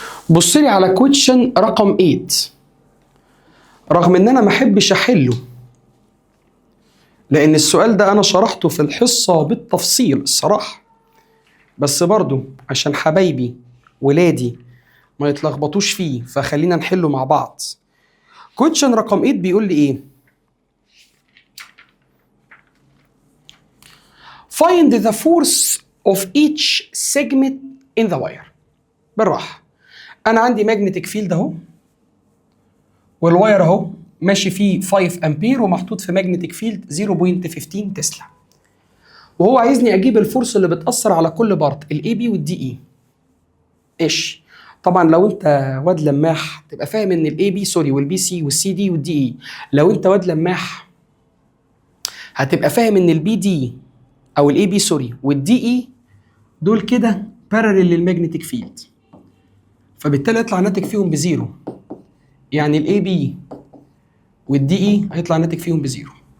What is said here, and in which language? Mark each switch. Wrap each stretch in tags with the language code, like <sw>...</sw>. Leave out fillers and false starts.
<ar>بص لي على كويشن رقم 8، رغم ان انا ما احبش احله لان السؤال ده انا شرحته في الحصه بالتفصيل الصراحه، بس برضو عشان حبايبي ولادي ما يتلخبطوش فيه فخلينا نحله مع بعض. كويشن رقم 8 بيقول لي ايه؟</ar> <en>find the force of each segment in the wire.</en> <ar>بالراحه، انا عندي ماجنتيك فيلد اهو، والواير اهو ماشي فيه 5 امبير ومحطوط في ماجنتيك فيلد 0.15 تسلا، وهو عايزني اجيب الفورس اللي بتاثر على كل بارت الاي بي والدي اي. ايش طبعا لو انت واد لماح تبقى فاهم ان الاي بي سوري والبي سي والسي دي والدي اي، لو انت واد لماح هتبقى فاهم ان البي دي او الاي بي سوري والدي اي دول كده باراليل للماجنتيك فيلد، فبالتالي يطلع ناتج فيهم بزيرو، يعني الاي بي والدي اي هيطلع ناتج فيهم بزيرو.</ar>